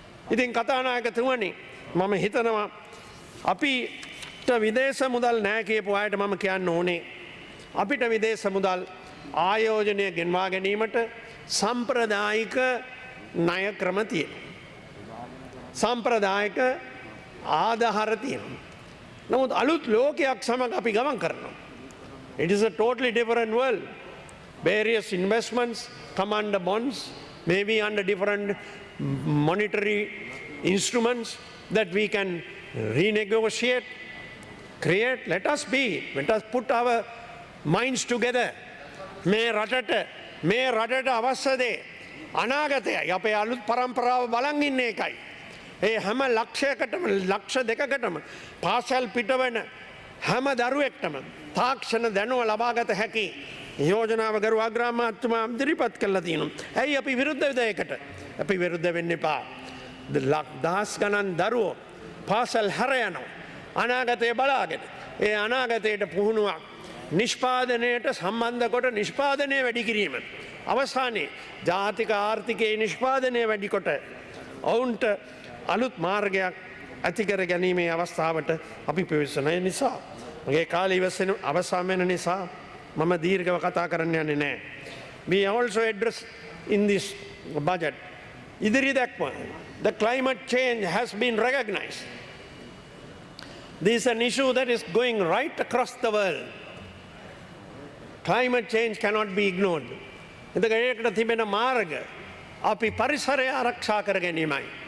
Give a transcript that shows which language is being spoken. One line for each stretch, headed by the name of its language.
Sinhala: ඉතින් කතානායකතුමනි, මම හිතනවා අපිට විදේශ මුදල් නැහැ කියපු අයට මම කියන්න ඕනේ, අපිට විදේශ මුදල් ආයෝජනය ගෙන්වා ගැනීමට සම්ප්‍රදායික ණය ක්‍රම තියෙනවා. සම්ප්‍රදායික ආධාර තියෙනවා. නමුත් අලුත් ලෝකයක් සමග අපි ගමන් කරනවා.
English: It is a totally different world. Various investments come under bonds, maybe under different monetary instruments that we can renegotiate, create. Let us put our minds together.
Sinhala: මේ රටට අවශ්‍ය දේ අනාගතයයි. අපේ අලුත් පරම්පරාව බලන් ඉන්න එකයි. ඒ හැම ලක්ෂයකටම ලක්ෂ දෙකකටම පාසල් පිටවන හැම දරුවෙක්ටම තාක්ෂණ දැනුව ලබාගත හැකි යෝජනාව ගරු අග්‍රාමාත්‍යතුමා ඉදිරිපත් කළා තියෙනවා. ඇයි අපි විරුද්ධ වෙදයකට? අපි විරුද්ධ වෙන්න එපා. දහස් ගණන් දරුවෝ පාසල් හැර යනවා අනාගතය බලාගෙන. ඒ අනාගතයට පුහුණුවක් නිෂ්පාදනයට සම්බන්ධ කොට නිෂ්පාදනය වැඩි කිරීම. අවසානයේ ජාතික ආර්ථිකයේ නිෂ්පාදනය වැඩි කොට ඔවුන්ට අලුත් මාර්ගයක් ඇතිකර ගැනීමේ අවස්ථාවට අපි පිවිසන නිසා මගේ කාලය ඉවසන අවසන් වෙන නිසා මම දීර්ඝව කතා කරන්න යන්නේ නැහැ.
English: We also address in this budget
Sinhala: ඉදිරි දැක්ම.
English: The climate change has been recognized. This is an issue that is going right across the world. Climate change cannot be ignored.
Sinhala: ඒකට තිබෙන මාර්ග අපි පරිසරය ආරක්ෂා කර ගැනීමයි.